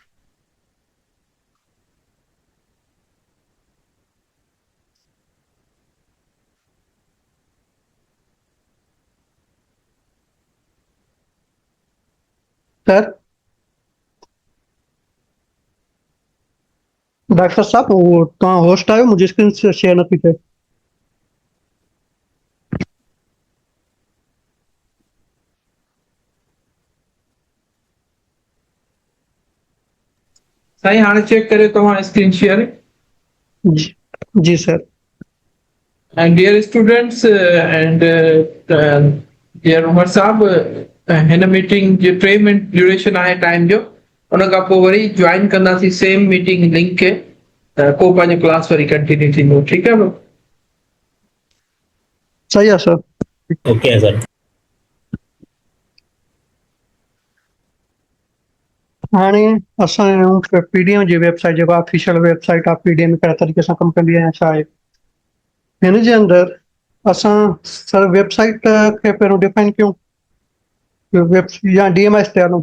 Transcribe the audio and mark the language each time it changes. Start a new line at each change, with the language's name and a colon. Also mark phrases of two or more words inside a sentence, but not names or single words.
Urdu: سر ڈاکٹر صاحب وہ کہاں ہوسٹ آئے، مجھے
English: screen share
Urdu: نہیں تھے.
Sindhi: साईं हाणे चेक करे तव्हां
English: screen share.
Sindhi: जी सर।
English: And dear students and dear
Sindhi: उमर साहब, हिन मीटिंग जो 3 मिनट ड्यूरेशन आहे टाइम जो, उन खां पोइ वरी ज्वाइन कंदासीं
English: same meeting link
Sindhi: खे। को पंहिंजो क्लास वरी कंटिन्यू थींदो। ठीकु आहे bro?
Urdu: صحیح ہے سر.
English: okay sir.
Sindhi: हाणे असां पीडीएम जी वेबसाइट जेको
English: official website
Sindhi: आहे पीडीएम कहिड़े तरीक़े सां कमु कंदी आहे छा आहे हिन जे अंदरि असां सर वेबसाइट खे पहिरियों डिफाइन कयूं या डीएमएस ते हलूं।